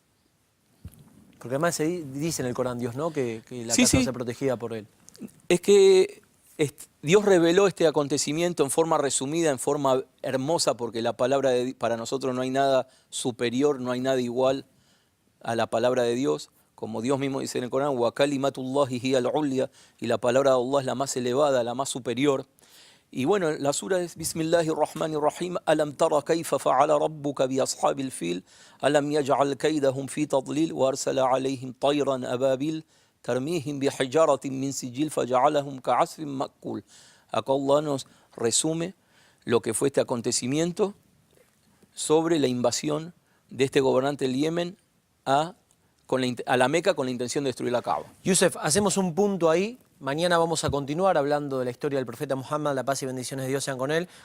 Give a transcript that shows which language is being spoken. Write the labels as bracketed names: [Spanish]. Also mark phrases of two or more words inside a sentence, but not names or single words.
[Spanish] Porque además se dice en el Corán, Dios, ¿no? Que la Sí, casa sí. sea protegida por él. Es que Dios reveló este acontecimiento en forma resumida, en forma hermosa, porque la palabra para nosotros no hay nada superior, no hay nada igual a la palabra de Dios. Como Dios mismo dice en el Corán, [Arabic] وكلمة الله هي العليا, [Spanish] y la palabra de Allah es la más elevada, la más superior. Y bueno, la sura es Bismillahirrahmanirrahim. [Arabic] ألم تر كيف فعل ربك بأصحاب الفيل ألم يجعل كيدهم في تضليل وأرسل عليهم طيرا أبابيل ترميهم بحجارة من سجيل فجعلهم كعصف مأكول. [Spanish] Acá Allah nos resume lo que fue este acontecimiento sobre la invasión de este gobernante del Yemen a la Meca con la intención de destruir la Kaaba. Yusef, hacemos un punto ahí. Mañana vamos a continuar hablando de la historia del profeta Muhammad, la paz y bendiciones de Dios sean con él.